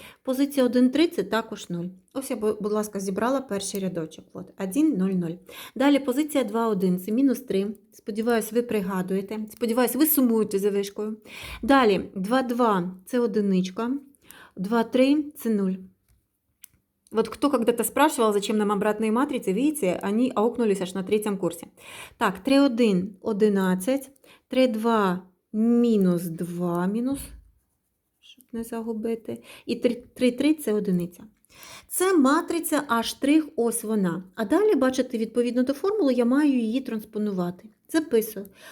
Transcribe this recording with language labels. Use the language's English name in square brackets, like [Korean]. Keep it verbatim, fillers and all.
[Ukrainian] Позиція один три це також нуль. Ось я, бу- будь ласка, зібрала перший рядочок. От, один, нуль, нуль. Далі позиція два один це мінус три. Сподіваюсь, ви пригадуєте. Сподіваюсь, ви сумуєте за вишкою. Далі два два це одиничка. два, три, це нуль. [Russian] Вот кто когда-то спрашивал, зачем нам обратные матрицы, видите, они аукнулись аж на третьем курсе. [Ukrainian] Так, три, один, одинадцять, три, два, мінус два, мінус, щоб не загубити, і три, три, три це одиниця. Це матриця А', ось вона. А далі, бачите, відповідно до формули, я маю її транспонувати. Записую.